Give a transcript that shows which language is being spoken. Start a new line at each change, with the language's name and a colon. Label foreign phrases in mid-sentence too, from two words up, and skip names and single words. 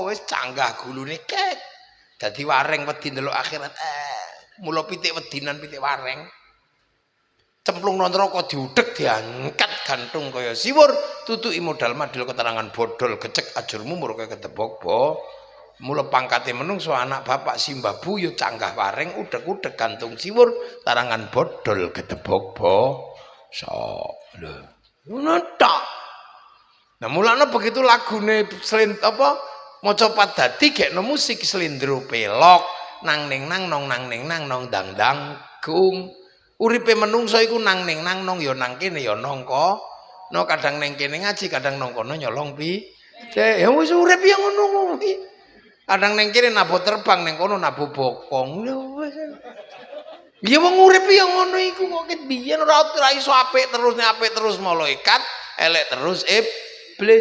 Javanese: wis canggah gulune kek dadi wareng wedi ndelok akhirat mula pitik wedinan pitik wareng cemplung nang neraka diudhek diangkat gantung kaya siwur tutuki modal madil keterangan bodol gecek ajur mumur kaya ketebok mula pangkate menungso anak bapak simbah buyut canggah wareng udek-udek gantung siwur tarangan bodol gedebok lho ngono tok. Nah mulane begitu lagune apa maca padati gekno musik slendro pelok nang ning nang nong nang ning nang nong dang dang gung uripe menungso iku nang ning nang nong ya nang kene ya nongko no kadang ning kene ngaji kadang nong kono nyolong ya wis urip ya ngono kuwi. Kadang neng kiri nabuh terbang neng kono nabuh bokong. Iya wong urip ya ngono iku kok ket biyen ora iso apik terus malaikat, elek terus iblis.